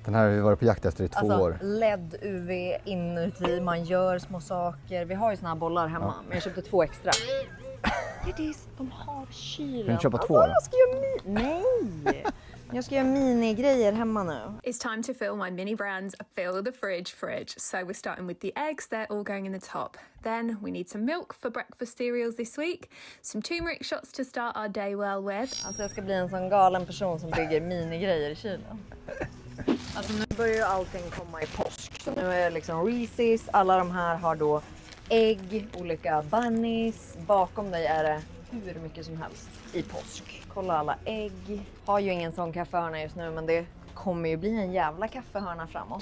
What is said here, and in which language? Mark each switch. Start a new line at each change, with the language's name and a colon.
Swedish: Den här har vi varit på jakt efter i 2 år. LED, UV inuti, man gör små saker. Vi har ju såna här bollar hemma, men jag köpte 2 extra. De har kylen. Kan du köpa 2 Vad då? ska jag Nej! Jag ska göra minigrejer hemma nu.
English: It's time to fill my mini brands fill the fridge. So we're starting with the eggs, they're all going in the top. Then we need some milk for breakfast cereals this week, some turmeric shots to start our day well with.
Swedish: Alltså jag ska bli en sån galen person som bygger minigrejer i kylen. Alltså nu börjar ju allting komma i påsk. Så nu är det liksom Reese's, alla de här har då ägg, olika bunnies. Bakom dig är det hur mycket som helst i påsk. Kolla alla ägg. Har ju ingen sån kaffehörna just nu, men det kommer ju bli en jävla kaffehörna framåt.